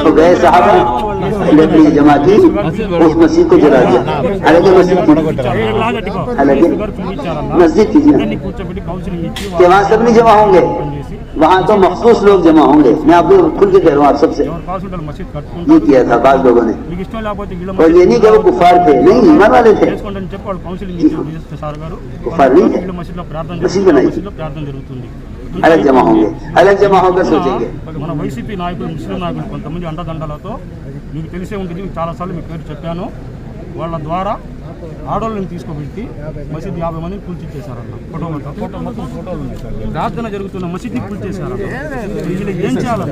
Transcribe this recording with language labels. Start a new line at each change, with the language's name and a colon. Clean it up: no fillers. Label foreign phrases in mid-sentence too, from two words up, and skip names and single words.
Urdu: تو گئے صحابہ، لکڑی جمع کی، اس مسجد کو جلا دیا، حالانکہ مسجد تھی، حالانکہ مسجد تھی، کہ وہاں سب نہیں جمع ہوں گے، وہاں تو مخصوص لوگ جمع ہوں گے۔ میں آپ کو کھل کے کہہ رہا ہوں، آپ سب سے یہ کیا تھا بعض لوگوں نے، اور یہ نہیں کہ وہ کفار تھے، نہیں، ایمان والے تھے، کفار نہیں تھے، مسجد بنائی تھی، الگ جمع ہوں گے، الگ جمع ہو کر سوچیں گے۔
Telugu: మన వైసీపీ నాయకులు, ముస్లిం నాయకులు కొంతమంది అండదండలతో, మీకు తెలిసే ఉంటుంది, చాలాసార్లు మీ పేరు చెప్పాను, వాళ్ళ ద్వారా ఆడవాళ్ళని తీసుకువెళ్తి మసీద్ 50 మందిని కూల్చిచ్చేశారన్న ఫోటో మొత్తం ఫోటోలు ఉన్నాయి సార్। ప్రార్థన జరుగుతున్న మసీద్ని కూల్చేశారన్న। వీళ్ళు ఏం చేయాలన్న?